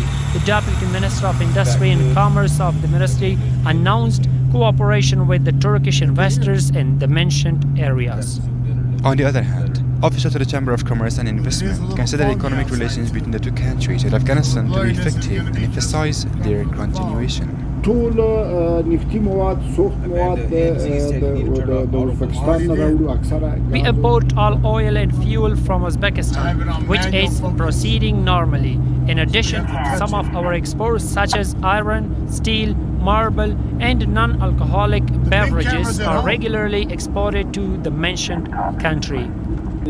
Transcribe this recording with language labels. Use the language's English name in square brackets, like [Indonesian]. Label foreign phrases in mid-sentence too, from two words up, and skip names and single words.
[English] The Deputy Minister of Industry and Commerce of the ministry announced cooperation with the Turkish investors in the mentioned areas. On the other hand, officials of the Chamber of Commerce and Investment consider economic relations between the two countries with Afghanistan to be effective and emphasize their continuation. [Pashto] ټول نفتي مواد سوخت مواد د ازبکستان نه راوړو اکثره. [English] We import all oil and fuel from Uzbekistan, which is proceeding normally. In addition, some of our exports such as iron, steel, marble, and non-alcoholic beverages are regularly exported to the mentioned country.